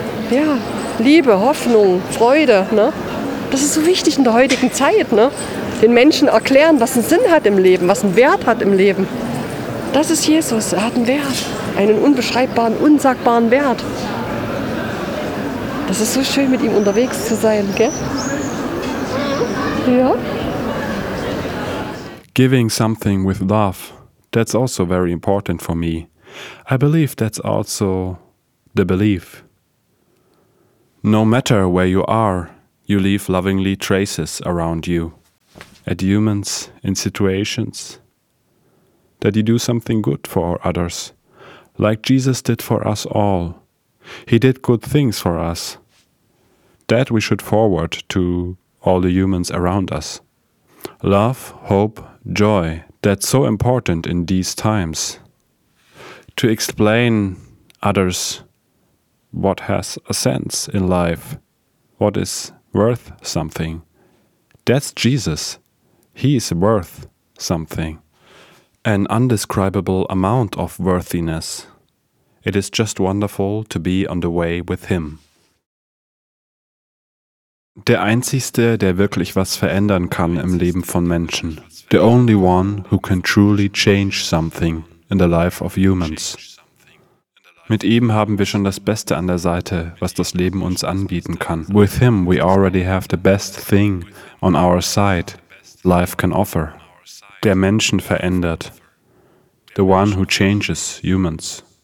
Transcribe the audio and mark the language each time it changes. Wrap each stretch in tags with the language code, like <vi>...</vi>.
<de>Ja, Liebe, Hoffnung, Freude, ne? Das ist so wichtig in der heutigen Zeit, ne? Den Menschen erklären, was einen Sinn hat im Leben, was einen Wert hat im Leben. Das ist Jesus, er hat einen Wert, einen unbeschreibbaren, unsagbaren Wert. Das ist so schön, mit ihm unterwegs zu sein, gell? Ja?</de> <en>Giving something with love, that's also very important for me. I believe that's also the belief. No matter where you are, you leave lovingly traces around you. At humans, in situations. That you do something good for others, like Jesus did for us all. He did good things for us. That we should forward to all the humans around us. Love, hope, joy, that's so important in these times. To explain others what has a sense in life, what is worth something. That's Jesus. He is worth something. An undescribable amount of worthiness. It is just wonderful to be on the way with him.</en> <de>Der Einzige, der wirklich was verändern kann im Leben von Menschen.</de> <en>The only one who can truly change something in the life of humans.</en> <de>Mit ihm haben wir schon das Beste an der Seite, was das Leben uns anbieten kann.</de> <en>With him we already have the best thing on our side life can offer.</en> <de>Der Menschen verändert.</de> <en>The one who changes humans.</en>